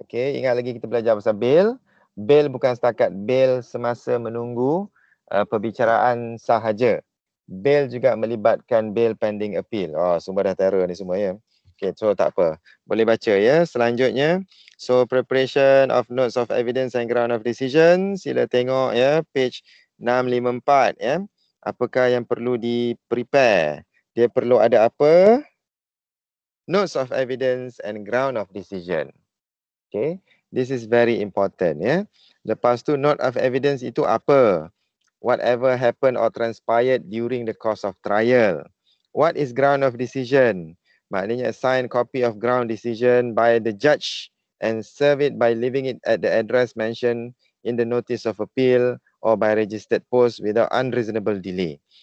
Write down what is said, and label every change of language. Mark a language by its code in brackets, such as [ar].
[ms] Okay, ingat lagi kita belajar pasal bail. Bail bukan setakat bail semasa menunggu perbicaraan sahaja. Bail juga melibatkan bail pending appeal. Oh, semua dah terror ni semua ya. Okay, so tak apa. Boleh baca ya. Selanjutnya, [en] so preparation of notes of evidence and ground of decision. [ms] Sila tengok ya, page 654 ya. Apakah yang perlu di-prepare? Dia perlu ada apa? [en] Notes of evidence and ground of decision. Okay, this is very important ya. [ms] Lepas tu note of evidence itu apa? [en] Whatever happened or transpired during the course of trial. What is ground of decision? Maknanya assign copy of ground decision by the judge and serve it by leaving it at the address mentioned in the notice of appeal or by registered post without unreasonable delay.